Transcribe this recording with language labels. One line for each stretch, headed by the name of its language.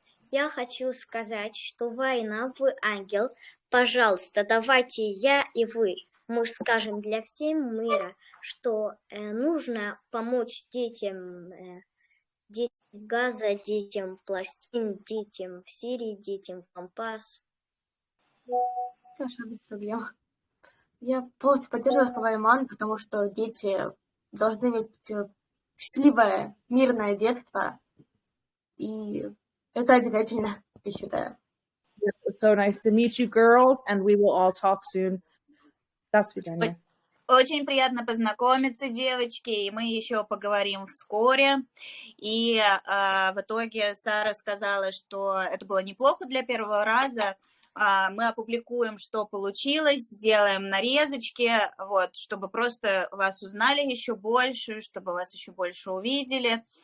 Russian: Я хочу сказать, что война, вы ангел. Пожалуйста, давайте я и вы, мы скажем для всего мира, что нужно помочь детям, детям Газа, детям Палестины, детям в Сирии, детям Донбасс. Хорошо, без проблем. Я полностью поддерживаю слова Иман, потому что дети должны иметь счастливое, мирное детство, и это обязательно, я считаю.
English: So nice to meet you, girls, and we will all talk soon.
Russian: До свидания. Очень приятно познакомиться, девочки, и мы еще поговорим вскоре. И в итоге Сара сказала, что это было неплохо для первого раза. Мы опубликуем, что получилось, сделаем нарезочки, вот, чтобы просто вас узнали еще больше, чтобы вас еще больше увидели.